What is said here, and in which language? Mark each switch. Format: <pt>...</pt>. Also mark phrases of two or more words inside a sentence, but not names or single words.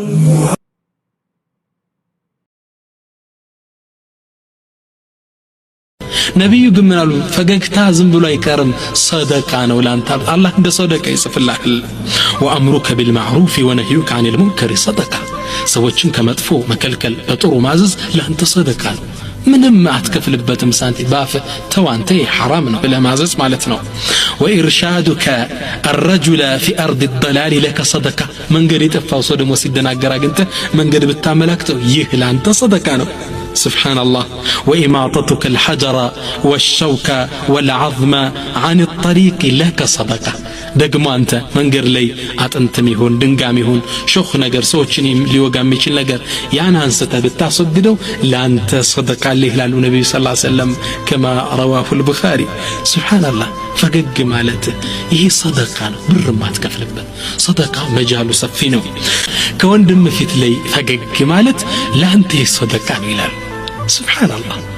<am>ነብዩ ግን ምን አሉ ፈገግታ ዝም ብሎ አይቀርም ሰደቃ ነው ላንተ አላህ እንደ ሰደቃ ይጽፍልሃል</am> <ar>وأمرك بالمعروف ونهيك عن المنكر</ar> <am>ሰደቃ ሰዎችን ከመጥፎ መከልከል በጥሩ ማዘዝ ላንተ ሰደቃ ነው ምንም አትከፍልበትም ሳንቲም ባፍ ተዋንተ حرام ነው ለማዘዝ ማለት ነው ወኢርሻዱከ</am> <ar>الرجل في ارض الضلال لك صدقه</ar> <am>መንገድ የጠፋው ሰው ደግሞ ሲደናገር አግንተ መንገድ ብታመላክተው ይህ ላንተ ሰደቃ ነው</am> <ar>سبحان الله وإماطتك الحجر والشوك والعظم عن الطريق لك صدقة</ar> <am>ደግሞ አንተ መንገድ ላይ አጥንትም ይሁን ድንጋም ይሁን ሾህ ነገር ሰዎችን ሊወጋ የሚችል ነገር ያን አንስተ ብታስወግደው ላንተ ሰደቃ ይላሉ ነብዩ</am> <ar>صلى الله عليه وسلم كما رواه البخاري سبحان الله</ar> <am>ፈገግ ማለት ይሄ ሰደቃ ነው ብር ማትከፍልበት ሰደቃ መጃሉ ሰፊ ነው ከወንድም ፊት ላይ ፈገግ ማለት ላንተ ሰደቃ ነው ይላል</am> <ar>سبحان الله</ar>